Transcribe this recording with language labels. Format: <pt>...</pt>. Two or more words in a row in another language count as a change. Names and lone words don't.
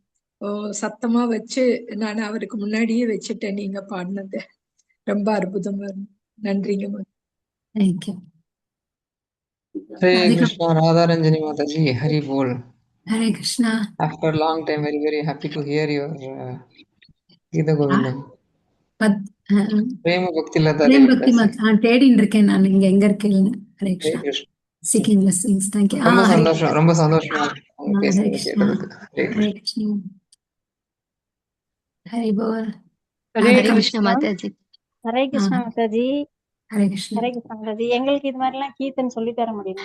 <ta>சத்தமா வச்சு நான் அவருக்கு முன்னாடியே வச்சுட்டேன் நீங்க பாடினது. ரொம்ப அற்புதமா இருக்கு. நன்றிங்க மாதா. தேங்க்யூ.</ta> <en>Hare Krishna, Radha Ranjani Mataji, Hari Bol.</en> <ta>ஹரே கிருஷ்ணா.</ta> <en>After a long time, very, very happy to hear your Gita Govindam. Prema Bhakti Lata</en> <ta>பிரேம் பக்தி தேடின்னு இருக்கேன் நான், இங்க எங்க இருக்கேன்னு. ஹரே Hare கிருஷ்ணா. Krishna.</ta> <en>seeking blessings. thank you.</en> <ta>ரொம்ப ஹரே சந்தோஷம், ரொம்ப சந்தோஷமா இருக்கு உங்க ஹரே பேசுறது கிருஷ்ணா. கேட்டதுக்கு. ஹரே ஹரே கிருஷ்ணா. கிருஷ்ணா. ஹரி போல். ஹரே ராதிகா கிருஷ்ணா மாதாஜி. ஹரே கிருஷ்ணா மாதாஜி. ஹரே கிருஷ்ணா. ஹரே கிருஷ்ணா மாதாஜி. எங்களுக்கு இது மாதிரிலாம் கீர்த்தன் சொல்லி தர முடியுமா?</ta>